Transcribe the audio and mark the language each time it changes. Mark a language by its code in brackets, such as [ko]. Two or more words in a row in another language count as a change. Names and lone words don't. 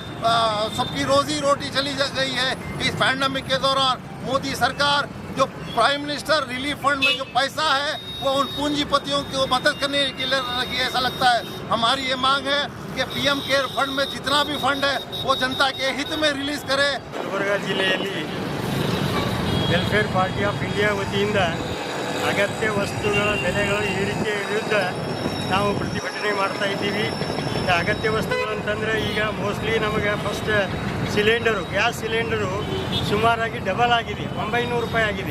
[hi] सबकी रोजी रोटी चली गई है। इस पैंडेमिक के दौरान मोदी सरकार जो [en] prime minister relief fund [hi] में जो पैसा है वो उन पूंजीपतियों को मदद करने के लिए लगी, ऐसा लगता है। हमारी ये मांग है कि [en] PM care fund [hi] में जितना भी फंड है वो जनता के हित में रिलीज करे। [kn] ಗುಲ್ಬರ್ಗ ಜಿಲ್ಲೆಯಲ್ಲಿ ವೆಲ್ಫೇರ್ ಪಾರ್ಟಿ ಆಫ್ ಇಂಡಿಯಾ ವತಿಯಿಂದ ಅಗತ್ಯ ವಸ್ತುಗಳ ಬೆಲೆಗಳ ಏರಿಕೆ ವಿರುದ್ಧ ನಾವು ಪ್ರತಿಭಟನೆ ಮಾಡ್ತಾ ಇದ್ದೀವಿ. ಅಗತ್ಯ ವಸ್ತುಗಳು ಅಂತಂದರೆ ಈಗ ಮೋಸ್ಟ್ಲಿ ನಮಗೆ [en] first gas cylinder [kn] ಸುಮಾರಾಗಿ ಡಬಲ್ ಆಗಿದೆ, 900 ರೂಪಾಯಿ ಆಗಿದೆ.